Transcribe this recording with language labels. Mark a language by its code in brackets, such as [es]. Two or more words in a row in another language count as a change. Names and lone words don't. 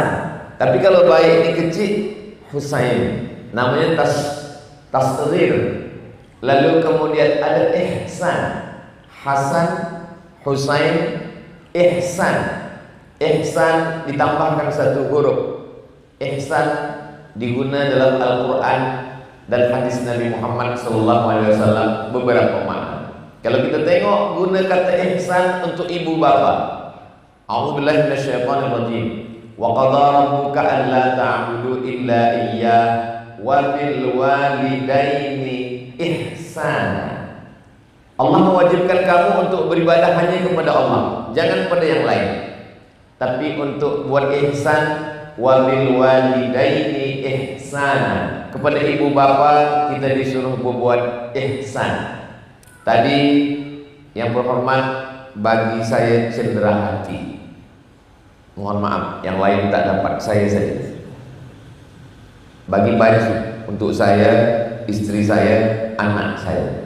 [ms] Tapi kalau baik ini kecil, Husain. Namanya tasghir. Lalu kemudian ada Ihsan. Hasan, Husain, Ihsan. Ihsan ditambahkan satu huruf. Ihsan diguna dalam Al-Quran dan hadis Nabi Muhammad SAW beberapa makna. Kalau kita tengok guna kata ihsan untuk ibu bapa. [ar] أعوذ بالله من الشيطان الرجيم. وقدر ربك ألا تعبدوا إلا إياه وبالوالدين إحسانا. [ms] Allah mewajibkan kamu untuk beribadah hanya kepada Allah, jangan pada yang lain. Tapi untuk buat ihsan, [ar] وبالوالدين إحسانا, [ms] kepada ibu bapa kita disuruh berbuat ihsan. Tadi yang berhormat bagi saya cendera hati. Mohon maaf, yang lain tak dapat, saya saja. Bagi baju untuk saya, istri saya, anak saya.